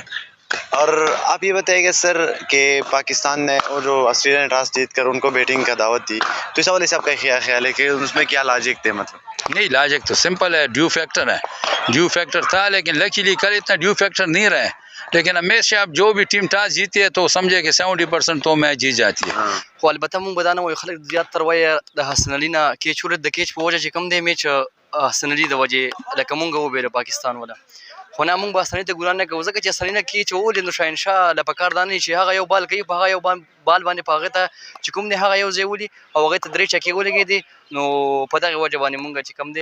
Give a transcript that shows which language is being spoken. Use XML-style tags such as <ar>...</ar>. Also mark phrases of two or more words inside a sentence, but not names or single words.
<ur>اور آپ یہ بتائیے گا سر کہ پاکستان نے اور جو آسٹریلیا نے ٹاس جیت کر ان کو بیٹنگ کا دعوت دی، تو اس حوالے سے آپ کا کیا خیال ہے کہ اس میں کیا لاجک تھے? مطلب نہیں، لاجک تو سمپل ہے,</ur> <en>dew factor</en> <ur>ہے.</ur> <en>dew factor</en> <ur>تھا لیکن لکیلی کل اتنا</ur> <en>dew factor</en> <ur>نہیں رہا ہے. لیکن ہمیشہ آپ جو بھی ٹیم ٹاس جیتی ہے تو سمجھے کہ 70% تو میچ جیت جاتی ہے.</ur> <ps>خو البته مونږ به دا نه وایو خلک زیاتره وایي د حسن علي نه کیچ ورد د کیچ په وجه چې کوم دی میچ حسن علي د وجې لکه مونږ وبېره پاکستان ولا خو نه مونږ به حسن علي ته ګران نه کوو ځکه چې حسن علي نه کیچ وولې نو شاهین شاه له پکار دا نه چې هغه یو بال کوي په هغه یو بال باندې په هغې ته چې کوم دی هغه یو ځای ولي او هغې ته 3 چکې ولګېدې نو په دغې وجه باندې مونږ چې کوم دی</ps>